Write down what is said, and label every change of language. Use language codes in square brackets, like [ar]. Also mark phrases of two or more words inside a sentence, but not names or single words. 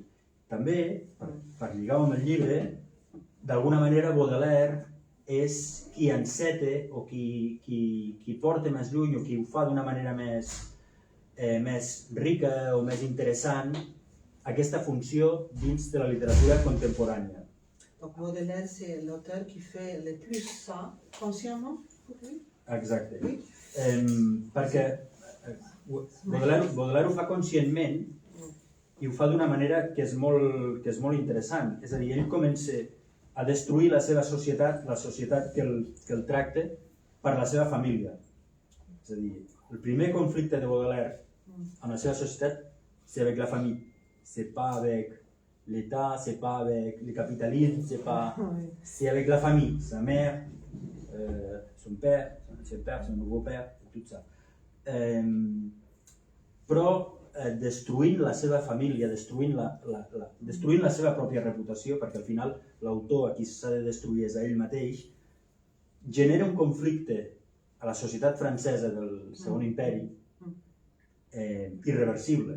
[ca] També, per lligar-ho amb el llibre, d'alguna manera Baudelaire és qui enceta o qui porta més lluny o qui ho fa d'una manera més rica o més interessant aquesta funció dins de la literatura contemporània. [fr] Donc Baudelaire, c'est l'auteur qui fait le plus ça, consciemment? [ca] Exacte. Perquè Baudelaire ho fa conscientment i ho fa d'una manera que és molt interessant. És a dir, ell comença a destruir la seva societat, la societat que el tracta, per la seva família. És a dir, el primer conflicte de Baudelaire amb la seva societat, [fr] c'est avec la famille. C'est pas avec l'État, c'est pas avec le capitalisme, c'est avec la famille, sa mère, son père, son ancien père, son nouveau père, tout ça. [ca] Però destruint la seva família, destruint la seva pròpia reputació, perquè al final l'autor a qui s'ha de destruir és a ell mateix, genera un conflicte a la societat francesa del Segon Imperi irreversible.